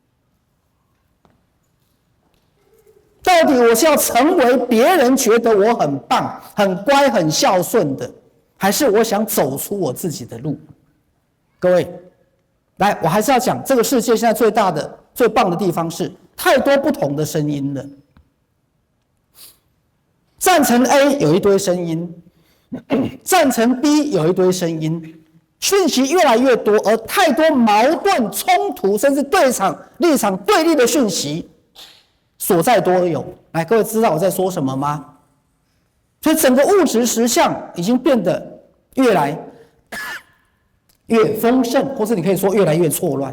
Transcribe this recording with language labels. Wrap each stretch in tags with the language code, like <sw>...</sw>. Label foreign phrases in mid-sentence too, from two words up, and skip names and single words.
<zh>到底我是要成為別人覺得我很棒、很乖、很孝順的，還是我想走出我自己的路？各位，來，我還是要講，這個世界現在最大的、最棒的地方是太多不同的聲音了。贊成 A 有一堆聲音，贊成 B 有一堆聲音，訊息越來越多，而太多矛盾衝突，甚至立場对立的訊息所在多有。来，各位知道我在說什麼嗎？所以整個物質實相已經變得越來越豐盛，或是你可以說越來越錯亂。</zh>